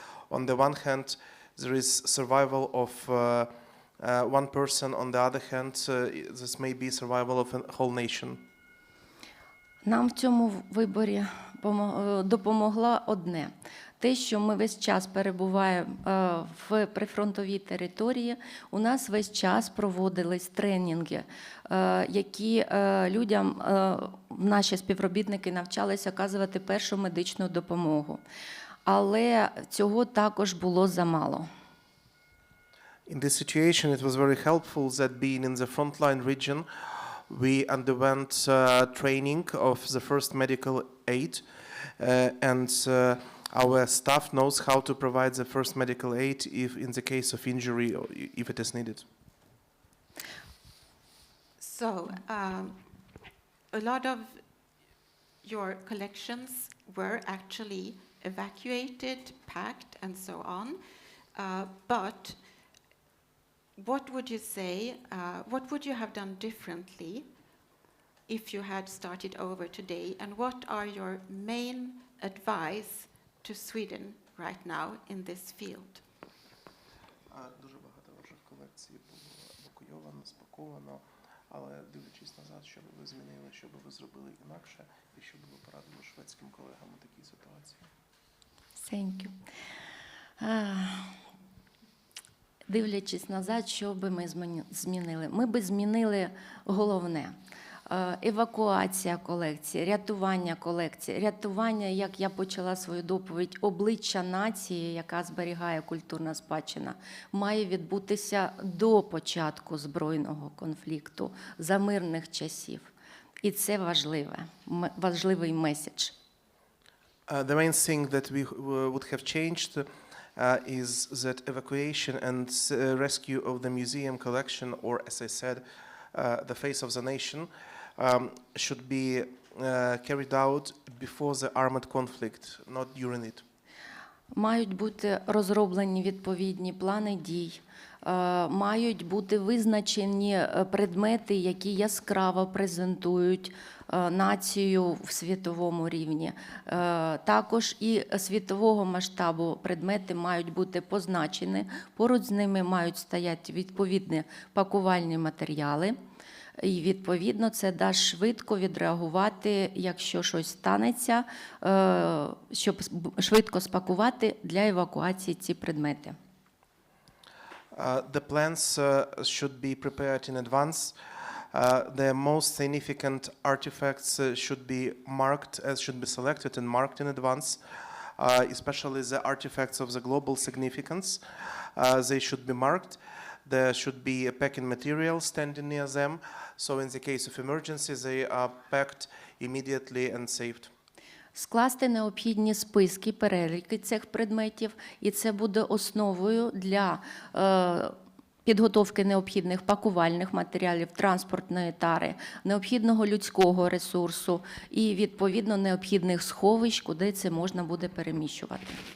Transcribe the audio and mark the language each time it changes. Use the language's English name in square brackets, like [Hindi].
[English] On the one hand, there is survival of one person, on the other hand, this may be survival of a whole nation. [Ukrainian] Нам в цьому виборі допомогло одне. Те, що ми весь час перебуваємо в прифронтовій території, у нас весь час проводились тренінги, які людям, наші співробітники навчалися оказувати першу медичну допомогу. Але цього також було замало. [English] In this situation, it was very helpful that being in the frontline region, we underwent training of the first medical aid, and our staff knows how to provide the first medical aid if in the case of injury or if it is needed. So, a lot of your collections were actually evacuated, packed, and so on. But what would you say, what would you have done differently if you had started over today? And what are your main advice to Sweden right now in this field? [Ukrainian] Дуже багато ваших колекцій було евакуйовано, спаковано, але дивлячись назад, що би ви змінили, що би ви зробили інакше, і що би ви порадили шведським колегам у такій ситуації? [English] Thank you. [Ukrainian] Дивлячись назад, що би ми змінили? Ми би змінили головне. Евакуація колекції, рятування, як я почала свою доповідь, обличчя нації, яка зберігає культурна спадщина, має відбутися до початку збройного конфликту, за мирних часів. І це важливий меседж. [English] The main thing that we would have changed is that evacuation and rescue of the museum collection, or as I said, the face of the nation, should be carried out before the armed conflict, not during it. [Ukrainian] Мають бути розроблені відповідні плани дій, мають бути визначені предмети, які яскраво презентують націю в світовому рівні. Також і світового масштабу предмети мають бути позначені, поруч з ними мають стояти відповідні пакувальні матеріали. І, відповідно, це дасть швидко відреагувати, якщо щось станеться, щоб швидко спакувати для евакуації ці предмети. [English] The plans should be prepared in advance. The most significant artifacts should be marked, should be selected and marked in advance, especially the artifacts of the global significance. They should be marked. There should be a packing material standing near them, so in the case of emergency, they are packed immediately and saved. [Ukrainian] Скласти необхідні списки, переліки цих предметів, і це буде основою для підготовки необхідних пакувальних матеріалів, транспортної тари, необхідного людського ресурсу і, відповідно, необхідних сховищ, куди це можна буде переміщувати.